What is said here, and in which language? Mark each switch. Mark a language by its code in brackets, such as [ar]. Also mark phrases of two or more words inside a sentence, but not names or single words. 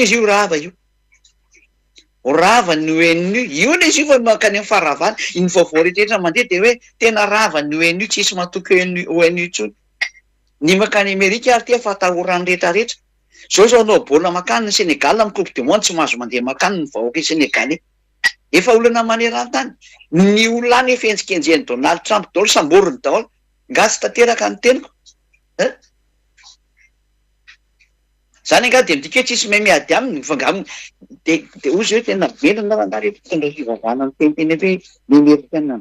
[mg] izy io rava io horava ny ONU io ne izy io fa makany amin'ny faharavana iny vaovao rehetrarehetra mandeha de hoe tena rava ny ONU tsisy matoky ONU tsony ny makany Amerika ary tia fatahoran'ny rehetrarehetra zao anao baolina makany ny Senegal amin'ny [fr] coupe du monde [mg] tsy mahazo mandeha makany ny vahoaka Senegalais efa olana maneran-tany ny olona any efa enjikenjeny Donald Trump daholo samboriny daholo ngasy tanteraka ny teniko zany anga de midika hoe tsisy mahay miady aminy fangamo de ozy hoe tena velona raha rehetra fivavahana ny teniteny hoe ny Amerikana